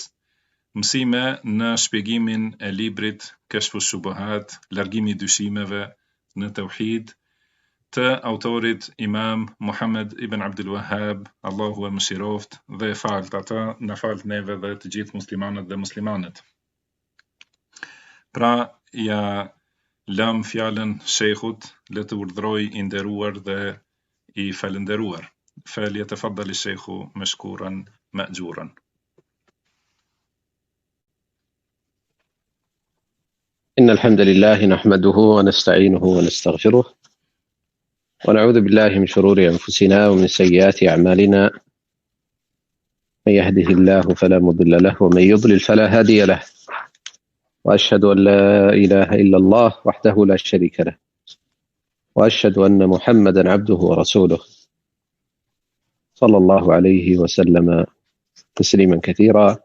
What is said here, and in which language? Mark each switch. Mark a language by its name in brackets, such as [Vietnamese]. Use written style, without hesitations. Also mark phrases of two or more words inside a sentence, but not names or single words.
[Albanian] Mësime në shpjegimin e librit Kashfu Shubuhat, largimi I dyshimeve në tauhid, të autorit Imam Muhammad ibn Abdul Wahhab, Allahu e mëshiroft dhe e falt ata, na falt neve dhe të gjithë muslimanët dhe muslimanet. Pra, ja lam fjalën shejkhut, le të urdhroj I nderuar dhe I falënderuar. [Arabic] فليتفضل الشيخ مشكورا مأجورا. إن الحمد لله نحمده ونستعينه ونستغفره ونعوذ بالله من شرور أنفسنا ومن سيئات أعمالنا، من يهده الله فلا مضل له ومن يضلل فلا هادي له، وأشهد أن لا إله إلا الله وحده لا شريك له، وأشهد أن محمدا عبده ورسوله صلى الله عليه وسلم تسليما كثيرا.